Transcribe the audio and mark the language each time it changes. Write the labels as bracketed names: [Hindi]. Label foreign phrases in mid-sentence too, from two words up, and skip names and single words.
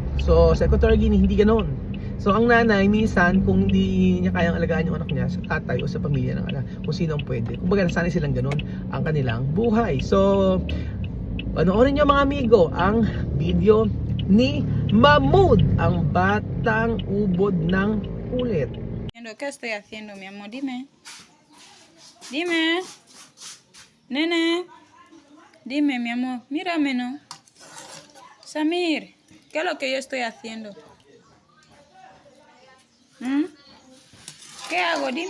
[Filipino] So sa Equatorial Guinea hindi ganoon. So ang nanay minsan kung hindi niya kayang alagaan yung anak niya sa tatay o sa pamilya ng anak, kung sino ang pwede. Kumbaga nasanay silang ganoon ang kanilang buhay. So panoorin niyo mga amigo ang video ni Mahmoud, ang batang ubod ng kulit. [Spanish] ¿Qué estoy haciendo, mi amor? Dime. Dime. Nene. Dime, mi amor. Mírame, ¿no? Samir, ¿qué es lo que yo estoy haciendo? ¿Qué hago? Dime.